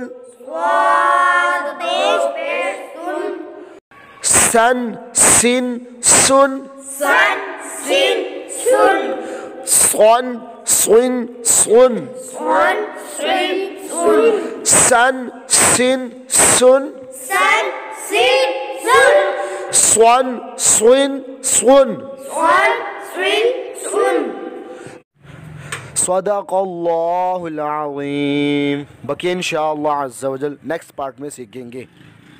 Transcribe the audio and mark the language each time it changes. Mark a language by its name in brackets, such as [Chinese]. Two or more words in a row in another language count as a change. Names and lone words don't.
[Urdu] صاد دو پیش سن، سن سن سن، سن سین سن، سن سن سن، سن سین سن، سن سن سن Sun, sin, sun. سون سوین سون Swan, swin, swun. [Arabic] صدق اللہ العظیم. [Urdu] باقی [Arabic] انشاءاللہ عز و جل [English] next part [Urdu] میں سیکھیں گے.